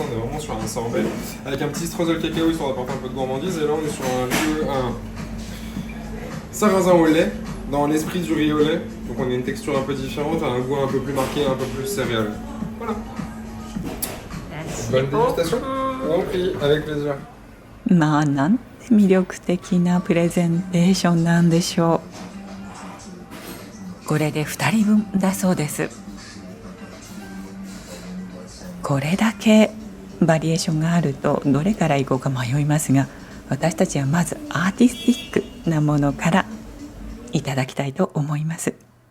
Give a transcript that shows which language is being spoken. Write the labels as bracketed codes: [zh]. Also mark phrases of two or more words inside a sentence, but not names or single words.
[fr] On est vraiment sur un sorbet avec un petit streusel cacao histoire d'apporter un peu de gourmandise. Et là, on est sur un sarrasin au lait, dans l'esprit du riz au lait. Donc, on a une texture un peu différente, un goût un peu plus marqué, un peu plus céréal. Voilà. Bonne dégustation. Compris, avec plaisir. [ja] まあなんて魅力的なプレゼンテーションなんでしょう。これで2人分だそうです。これだけバリエーションがあるとどれからいこうか迷いますが、私たちはまずアーティスティックなものからいただきたいと思います。